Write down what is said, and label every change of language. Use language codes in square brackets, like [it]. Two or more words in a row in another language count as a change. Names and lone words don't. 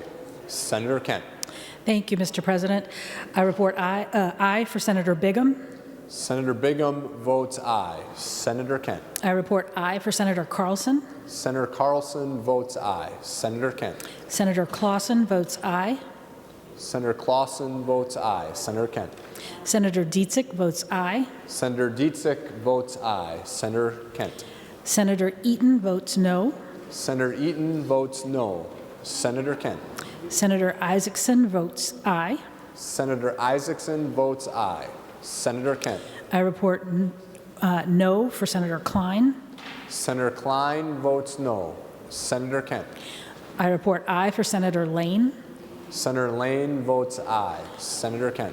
[en] Senator Kent. Thank you, Mr. President. I report aye for Senator Bigham. Senator Bigham votes aye. Senator Kent. I report aye for Senator Carlson. Senator Carlson votes aye. Senator Kent. Senator Clausen votes aye. Senator Clausen votes aye. Senator Kent. Senator Dietzick votes aye. Senator Dietzick votes aye. Senator Kent. Senator Eaton votes no. Senator Eaton votes no. Senator Kent. Senator Isaacson votes aye. Senator Isaacson votes aye. Senator Kent. I report no for Senator Klein. Senator Klein votes no. Senator Kent. I report aye for Senator Lane. Senator Lane votes aye. Senator Kent.